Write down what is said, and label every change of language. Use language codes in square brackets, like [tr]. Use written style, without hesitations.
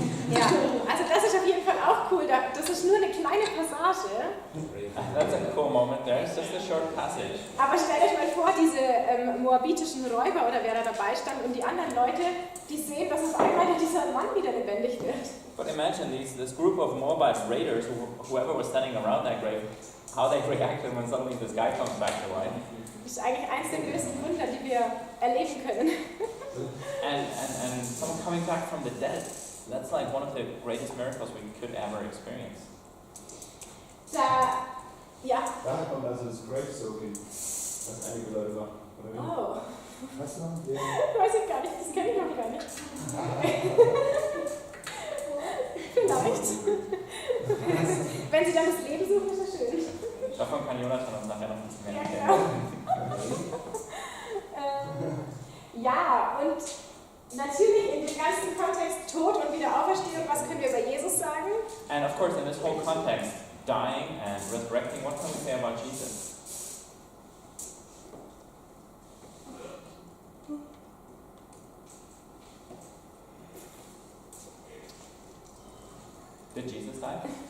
[de] Ja, also das ist auf jeden Fall auch cool. Das ist nur eine kleine Passage. [en] That's a cool moment there. It's just a short passage. [de] Aber stellt euch mal vor, diese moabitischen Räuber oder wer da dabei stand und die anderen Leute, die sehen, dass auf einmal dieser Mann wieder lebendig wird. [en] But imagine this group of Moabite raiders, whoever was standing around that grave, how they reacted when suddenly this guy comes back to life. [de] Das ist eigentlich eins der größten Wunder, die wir erleben können. [en] And someone coming back from the dead. That's like one of the greatest miracles we could ever experience. [de] Ja. Daher kommt also das Grave-Soaking, was einige Leute machen. Oder wie? Oh. Was noch? Ja. Weiß ich gar nicht, das kenne ich noch gar nicht. Vielleicht. Wenn Sie dann das Leben suchen, ist das schön. Davon kann Jonathan uns nachher noch ein bisschen mehr Ja, erzählen. genau. Ja, und natürlich in dem ganzen Kontext Tod und Wiederauferstehung, was können wir über Jesus sagen? [en] And of course, in this whole context, dying and resurrecting, what can we say about Jesus? Did Jesus die?